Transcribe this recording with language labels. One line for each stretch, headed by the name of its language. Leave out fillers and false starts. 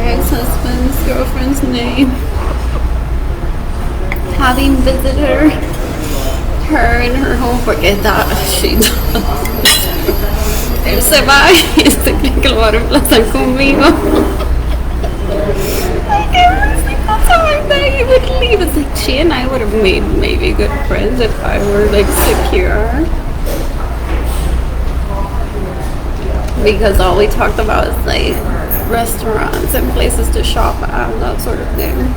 English: husband's girlfriend's name. Having visited her in her home
Spanish: porque
English: she does.
Spanish: Él se va y que lo va a reemplazar conmigo.
English: Like, that's how I thought he would leave. It's like she and I would have made maybe good friends if I were like secure. Because all we talked about is like restaurants and places to shop at and that sort of thing.